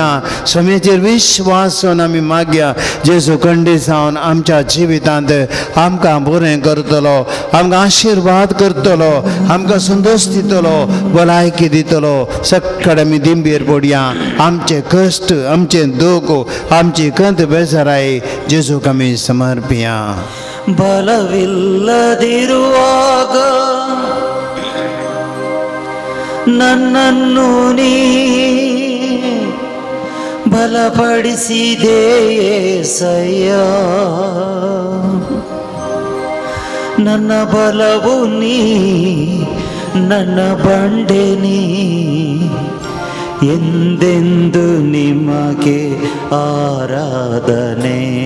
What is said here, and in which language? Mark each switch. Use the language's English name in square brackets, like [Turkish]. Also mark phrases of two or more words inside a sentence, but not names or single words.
[Konkani] स्वामीचेर विश्वास दवरून आमी मागया, जेजू खंडीत जावन आमच्या जिवितांत आमकां बरें करतलो, आमकां आशिर्वाद करतलो, आमकां संतोश दितलो, भलायकी दितलो. सक्कड आमी दिंबेर पडया. आमचे कश्ट, आमचे दुख, आमची कंत बेजाराई जेजूक आमी समर्पया. [Kannada] ಬಲವಿಲ್ಲದಿರುವಾಗ ನನ್ನನ್ನು ನೀ ಬಲಪಡಿಸಿದೆ యేసయ్ಯ. ನನ್ನ ಬಲವು ನೀ, ನನ್ನ ಬಂಡೆ ನೀ, ಎಂದೆಂದು ನಿಮಗೆ ಆರಾಧನೆ.